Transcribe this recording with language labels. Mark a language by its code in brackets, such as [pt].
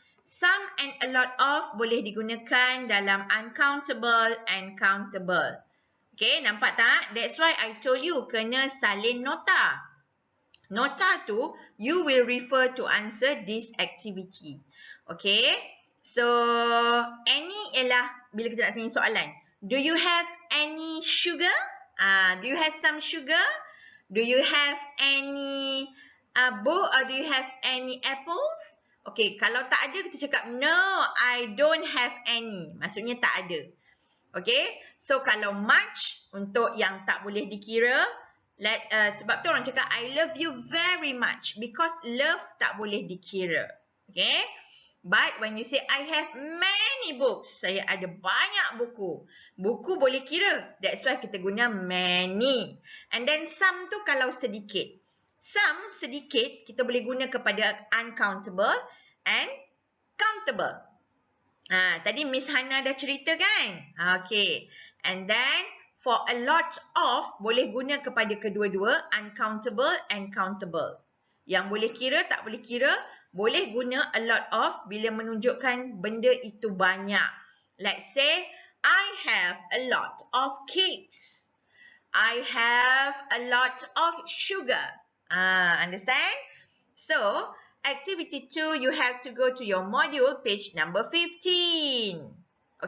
[en] Some and a lot of [ms] boleh digunakan dalam [en] uncountable and countable. Okay, [ms] nampak tak? [en] That's why I told you [ms] kena salin nota. Nota tu, [en] you will refer to answer this activity. Okay. [ms] So, any ialah bila kita nak tanya soalan. [en] Do you have any sugar? Do you have some sugar? Do you have any book or do you have any apples? [ms] Okay, kalau tak ada kita cakap [en] no, I don't have any. [ms] Maksudnya tak ada. Okay, so kalau much untuk yang tak boleh dikira, sebab tu orang cakap [en] I love you very much [ms] because love tak boleh dikira. Okay. [en] But when you say I have many books, [ms] saya ada banyak buku. Buku boleh kira. [en] That's why [ms] kita guna [en] many. [ms] And then some tu kalau sedikit. Some sedikit kita boleh guna kepada uncountable and countable. Tadi Miss Hana dah cerita kan? [en] Okay. And then for a lot of [ms] boleh guna kepada kedua-dua, [en] uncountable and countable. [ms] Yang boleh kira, tak boleh kira, boleh guna a lot of bila menunjukkan benda itu banyak. [en] Let's say, I have a lot of cakes. I have a lot of sugar. Understand? So, activity 2, you have to go to your module, page number 15.